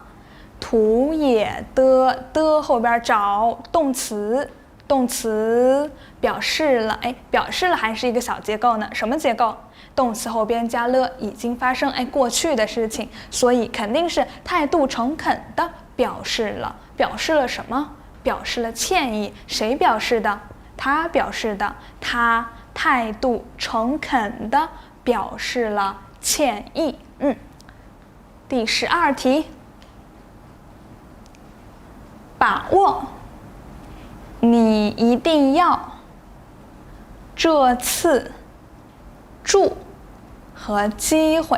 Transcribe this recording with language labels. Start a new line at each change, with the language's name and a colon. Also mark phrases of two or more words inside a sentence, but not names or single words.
Chinese: 土也的後邊找動詞，動詞表示了，哎，表示了還是一個小結構呢？什麼結構？動詞後邊加了，已經發生，哎，過去的事情，所以肯定是態度誠懇的表示了。表示了什麼？表示了歉意。誰表示的？他表示的。他態度誠懇的表示了歉意。第12題，把握你一定要這次住和機會。